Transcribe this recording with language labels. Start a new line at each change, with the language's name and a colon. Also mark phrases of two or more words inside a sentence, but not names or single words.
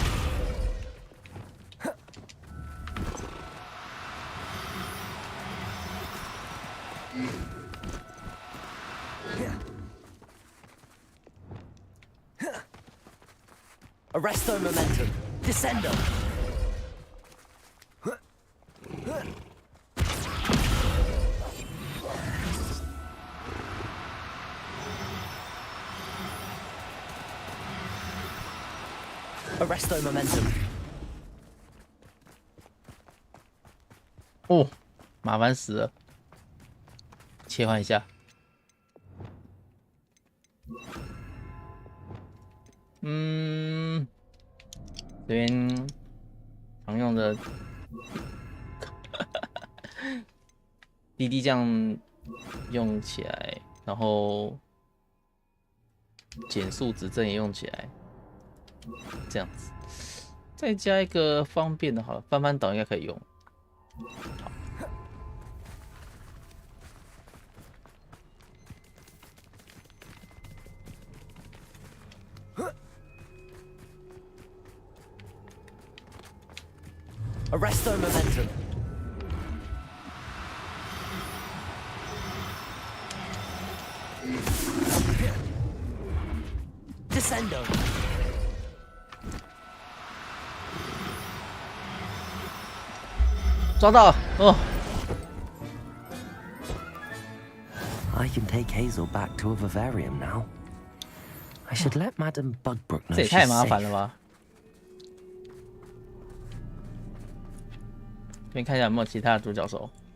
Latin: Arresto momentum. Descendo. Arresto momentum.
Chinese: 哦，麻烦死了！切换一下。这边常用的滴滴酱用起来，然后减速指针也用起来，这样子，再加一个方便的，好了，翻翻倒应该可以用。
Latin: Arresto momentum. Descendo.
Chinese: 抓到哦！
English: I can take Hazel back to a vivarium now. I should let Madame Bugbrook know
Chinese: 这也
English: she's
Chinese: 太麻烦
English: safe.
Chinese: 了吧！这边看一下有没有其他的独角兽。